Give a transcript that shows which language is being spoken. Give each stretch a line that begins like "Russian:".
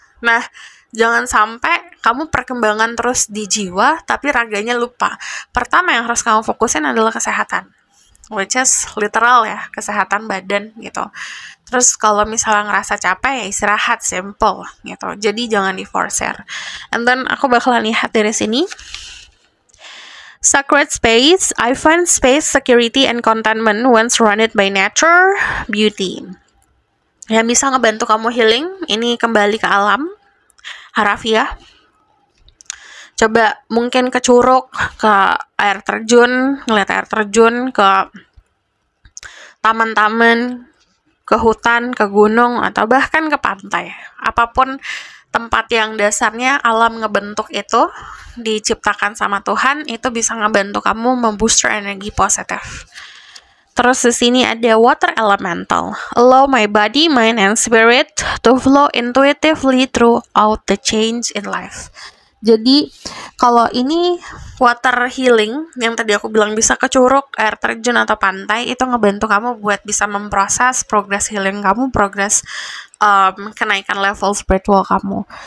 Indonesian: Nah, jangan sampai kamu perkembangan terus di jiwa, tapi raganya lupa. Pertama yang harus kamu fokusin adalah kesehatan.
English: Which is literal
Indonesian: ya, kesehatan badan gitu. Terus kalau misalnya ngerasa capek, ya istirahat, simple gitu. Jadi jangan di-forcer.
English: And then
Indonesian: aku bakalan lihat dari sini.
English: Sacred space, I find space, security, and contentment when surrounded by nature, beauty.
Indonesian: Yang bisa ngebantu kamu healing, ini kembali ke alam, harafiah. Coba mungkin ke curug, ke air terjun, ngeliat air terjun, ke taman-taman, ke hutan, ke gunung, atau bahkan ke pantai. Apapun tempat yang dasarnya alam ngebentuk itu, diciptakan sama Tuhan, itu bisa ngebantu kamu membooster energi positif. Terus di sini ada water elemental.
English: Allow my body, mind, and spirit to flow intuitively throughout the change in life.
Indonesian: Jadi kalau ini water healing yang tadi aku bilang bisa ke curug, air terjun, atau pantai, itu ngebantu kamu buat bisa memproses progress healing kamu, progress kenaikan level spiritual kamu.